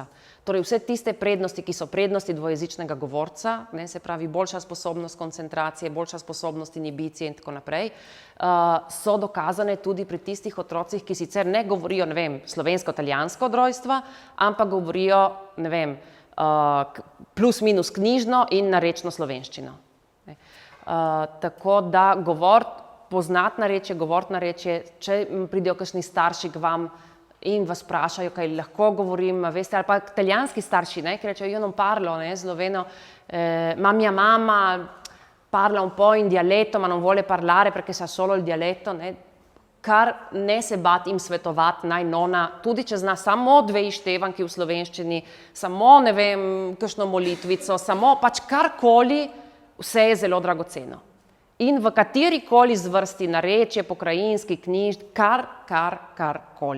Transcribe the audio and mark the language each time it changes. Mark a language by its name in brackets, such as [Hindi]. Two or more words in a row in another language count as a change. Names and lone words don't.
[Slovenian] Torej vse tiste prednosti, ki so prednosti dvojezičnega govorca, ne, se pravi boljša sposobnost koncentracije, boljša sposobnost inibicije in tako naprej, so dokazane tudi pri tistih otrocih, ki sicer ne govorijo, ne vem, slovensko-italijansko od rojstva, ampak govorijo, ne vem, plus minus knjižno in narečno slovenščino. Ne. Tako da poznati narečje, govoriti narečje, če pridejo kakšni starši k vam in vas vprašajo, kaj lahko govorim, veste, ali pa italijanski starši, ne, ki rečejo, [Italian] io non parlo, ne, sloveno, ma mia mamma parla un po' in dialetto, ma non vuole parlare perché sa solo il dialetto, [Slovenian] ne, kar ne se bati jim svetovati, naj nona, tudi če zna samo 2 izštevanki v slovenščini, samo, ne vem, kakšno molitvico, samo pač karkoli, vse je zelo dragoceno. In v katerikoli zvrsti narečje, pokrajinski, knjižni, karkoli.